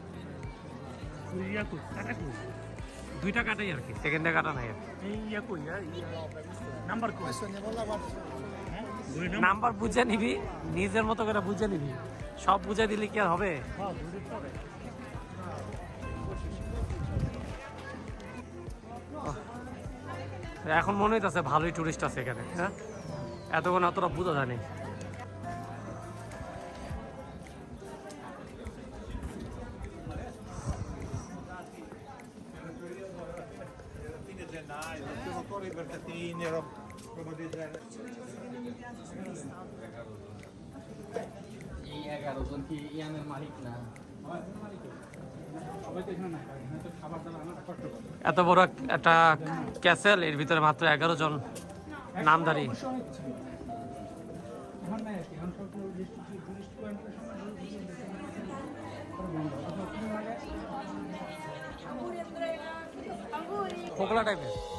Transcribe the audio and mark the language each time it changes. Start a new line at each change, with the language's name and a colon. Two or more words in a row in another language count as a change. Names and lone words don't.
Bangla: দুইটা কাটাই আর কি, সেকেন্ডে কাটা নাই আর নাম্বার বুঝে নিবি, নিজের মতো করে বুঝে নিবি। সব বুঝে দিলে কি আর হবে? এখন মনে হইতেছে ভালোই টুরিস্ট আছে এখানে। হ্যাঁ, এতক্ষণ অতটা বুঝা জানি।
Italian: Fine gennaio, sono ancora i mercatini, roba di genere.
Bangla: এই 11 জন কি ইয়ানের মালিক না? এত বড় একটা ক্যাসেল, এর ভিতরে মাত্র 11 জন নামধারী। খোকলা টাইপের।